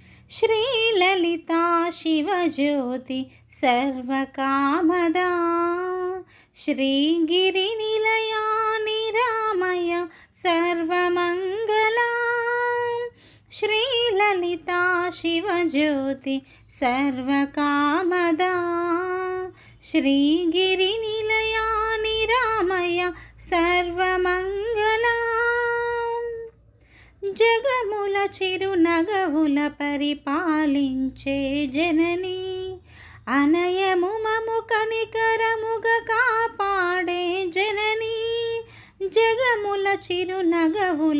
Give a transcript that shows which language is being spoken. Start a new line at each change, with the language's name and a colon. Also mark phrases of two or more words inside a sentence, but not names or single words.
Sanskrit: श्रीललिता शिवज्योति सर्वकामदा श्रीगिरिनिलया निरामय सर्वमङ्गला श्रीललिता शिवज्योति सर्वकामदा श्रीगिरिनिलया निरामय सर्वमङ्गला జగముల
Telugu: చిరునగవుల పరిపాలించే జనని అనయము మము కనికరముగ కాపాడే జనని జగముల చిరునగవుల